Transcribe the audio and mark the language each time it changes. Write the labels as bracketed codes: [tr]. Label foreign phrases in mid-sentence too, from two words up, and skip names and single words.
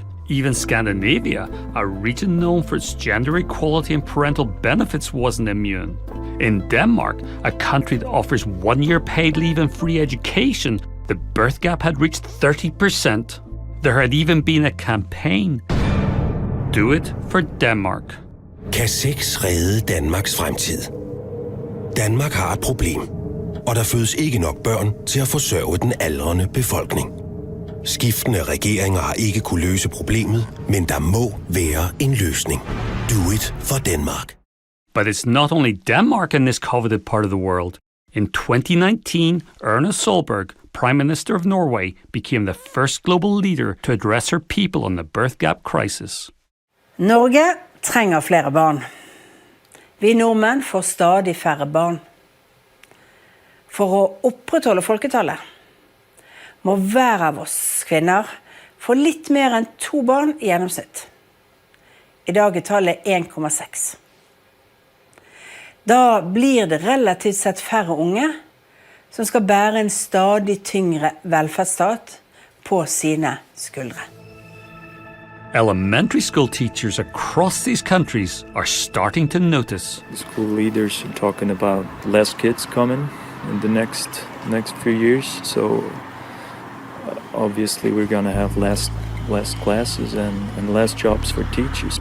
[en] Even Scandinavia, a region known for its gender equality and parental benefits, wasn't immune. In Denmark, a country that offers 1 year paid leave and free education, the birth gap had reached 30%. There had even been a campaign Do it for Denmark. [da] Kan sex redde Danmarks fremtid? Danmark har et problem, og der fødes ikke nok børn til at forsørge den aldrende befolkning. Skiftende regeringer har ikke kunne løse problemet, men der må være en løsning. [en] Do it for Denmark. But it's not only Denmark in this coveted part of the world. In 2019, Erna Solberg, Prime Minister of Norway, became the first global leader to address her people on the Birthgap crisis. [no] Norge trenger flere barn. Vi nordmenn får stadig færre barn. For å opprettholde folketallet må hver av oss kvinner få litt mer enn 2 barn i gjennomsnitt. I dag er tallet 1,6. Da blir det relativt sett færre unge som skal bære en stadig tyngre velferdsstat på sine skuldre. [en] Elementary school teachers across these countries are starting to notice. School leaders are talking about less kids coming in the next few years. So obviously we're going to have less classes and less jobs for teachers.